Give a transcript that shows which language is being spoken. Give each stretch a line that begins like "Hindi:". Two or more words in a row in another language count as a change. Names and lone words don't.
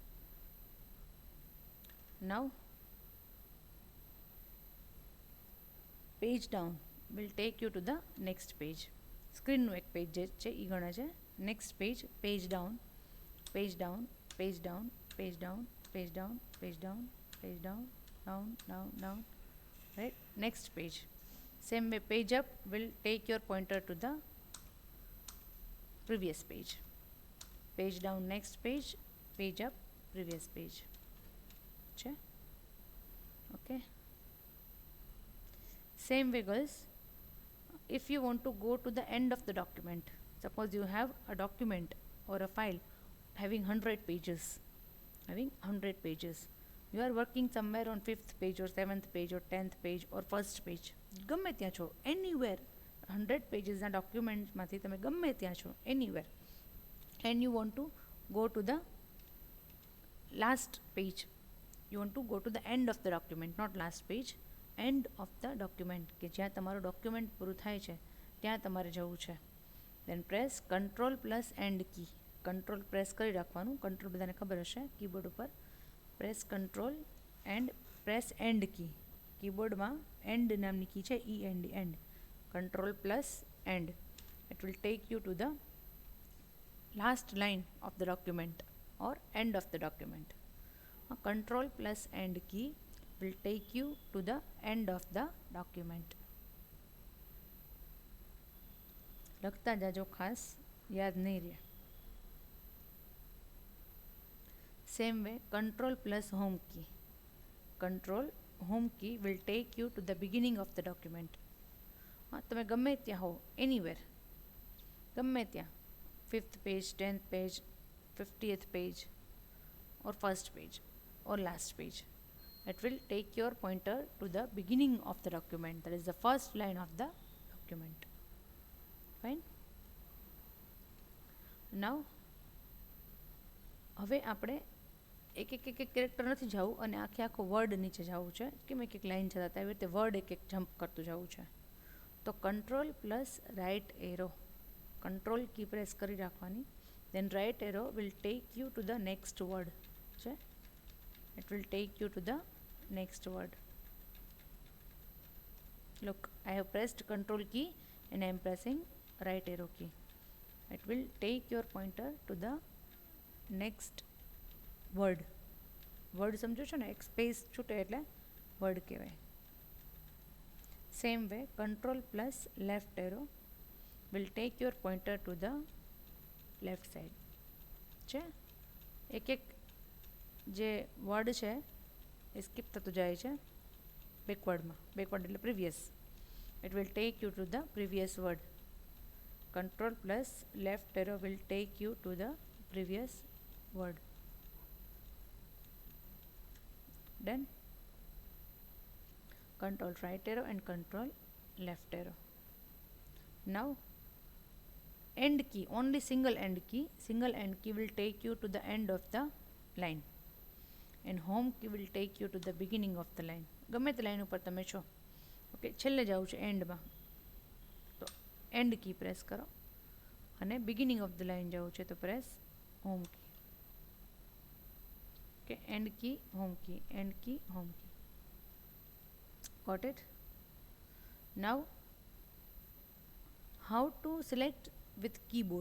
English: Now page down will take you to the next page.
Gujarati: સ્ક્રીનનું એક પેજ જે છે એ ગણે છે.
English: Next page, page down, page down, page down, page down, page down, page down, page down, down, down, down. Right? Next page. Same way, page up will take your pointer to the previous page. Page down, next page, page up, previous page. Okay? Okay. Same way, girls, if you want to go to the end of the document, suppose you have a document or a file having 100 pages, you are working somewhere on 5th page or 7th page or 10th page or first page,
Gujarati: ગમે ત્યાં છો,
English: anywhere, 100 pages
Gujarati: ના ડોક્યુમેન્ટમાંથી તમે ગમે ત્યાં છો,
English: anywhere, and you want to go to the last page, you want to go to the end of the document, not last page, end of the document,
Gujarati: કે જ્યાં તમારું ડોક્યુમેન્ટ પૂરું થાય છે ત્યાં તમારે જવું છે.
English: then press control plus end key. control press
Gujarati: કરી રાખવાનું. કંટ્રોલ બધાને ખબર હશે કીબોર્ડ ઉપર.
English: Press control and press end key.
Gujarati: કીબોર્ડમાં એન્ડ નામની કી છે, ઈ
English: end end. Control plus end. It will take you to the last line of the document or end of the document. Control plus end key will take you to the end of the document.
Gujarati: લખતા જાજો, ખાસ યાદ નહીં રહે.
English: Same way control plus home key. Control home key will take you to the beginning of the document.
Gujarati: તમે ગમે ત્યાં હો,
English: એનીવેર,
Gujarati: ગમે ત્યાં,
English: 5th page, 10th page, 50th page or first page or last page. It will take your pointer to the beginning of the document, that is the first line of the document. Fine.
Gujarati: Now હવે આપણે એક એક કેરેક્ટર નથી જવું અને આખો વર્ડ નીચે જવું છે. કેમ એક એક લાઈન જતા એવી રીતે વર્ડ એક એક જમ્પ કરતું જવું છે.
English: તો Control plus right arrow, control key press
Gujarati: કરી રાખવાની.
English: Then right arrow will take you to the next word છે. It will take you to the next word. Look, I have pressed control key and I am pressing right arrow key. It will take your pointer to the next word.
Gujarati: Word સમજો છો ને, એક સ્પેસ છૂટે એટલે વર્ડ કહેવાય.
English: Same way control plus left arrow will take your pointer to the left side છે.
Gujarati: એક એક જે વર્ડ છે એ સ્કીપ થતું જાય છે બેકવર્ડમાં.
English: બેકવર્ડ એટલે પ્રીવિયસ. It will take you to the previous word. Control plus left arrow will take you to the previous word. ડન. Control right arrow and control left arrow. નાઉ end key, only single end key will take you to the end of the line and home key will take you to the beginning of the line.
Gujarati: ગમે તે લાઈન ઉપર તમે છો, ઓકે, છેલ્લે જવું છે એન્ડમાં, તો
English: end key press
Gujarati: કરો, અને
English: beginning of the line
Gujarati: જવું છે તો
English: press home key. Okay, end key, home key, end key, home key. Got it? Now how to select with keyboard.